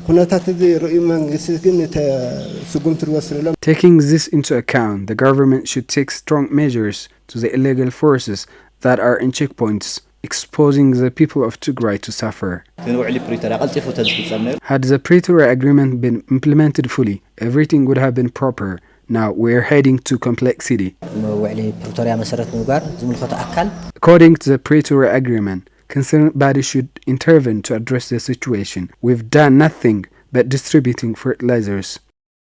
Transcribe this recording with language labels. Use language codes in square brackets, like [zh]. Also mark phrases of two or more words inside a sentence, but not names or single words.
[en] Taking this into account, the government should take strong measures to the illegal forces that are in checkpoints, exposing the people of Tigray to suffer. Had the Pretoria Agreement been implemented fully, everything would have been proper. Now we're heading to complexity. [ti] ውዕሊ ፕሪቶሪያ መሰረት ምግባር ዝምልከቶ አካል [en] According to the Pretoria Agreement, concerned bodies should intervene to address the situation. We've done nothing but distributing fertilizers.